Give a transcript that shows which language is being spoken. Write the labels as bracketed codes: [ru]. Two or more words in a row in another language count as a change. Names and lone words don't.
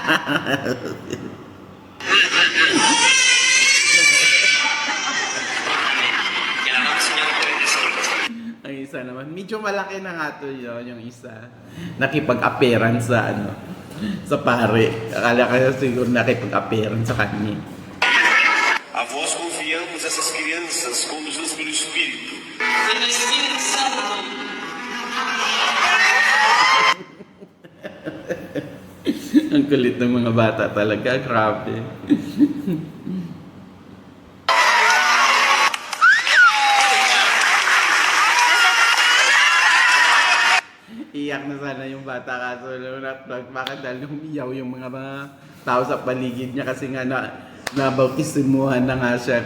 [tl] Ang isa naman, medyo malaki na nga to yung isa. Nakipag-appearance sa pare. Akala kaya siguro nakipag-appearance sa kanya. [pt] A vós confiamos essas crianças conduzidas pelo Espírito. Pelo Espírito Santo. [tl] Ang kulit ng mga bata talaga, grabe. Iyak na sana yung bata, kaso bakit dahil humiyaw yung mga tao sa paligid niya kasi nga nabautisimuhan na nga siya.